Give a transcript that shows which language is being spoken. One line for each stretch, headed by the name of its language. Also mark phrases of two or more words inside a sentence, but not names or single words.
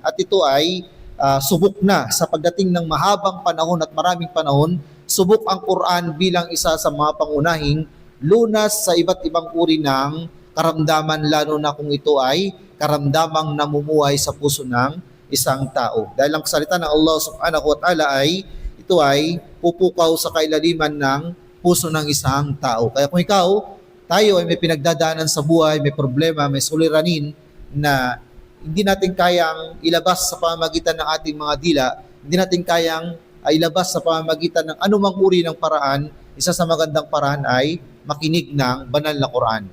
Filipino: At ito ay subok na sa pagdating ng mahabang panahon at maraming panahon, subok ang Quran bilang isa sa mga pangunahing lunas sa iba't ibang uri ng karamdaman, lalo na kung ito ay karamdamang namumuhay sa puso ng isang tao. Dahil ang salita ng
Arabic: الله سبحانه وتعالى
Filipino: ito ay pupukaw sa kailaliman ng puso ng isang tao. Kaya kung tayo ay may pinagdadaanan sa buhay, may problema, may suliranin na hindi natin kayang ilabas sa pamamagitan ng ating mga dila, hindi natin kayang ilabas sa pamamagitan ng anumang uri ng paraan, isa sa magandang paraan ay makinig ng banal na Quran.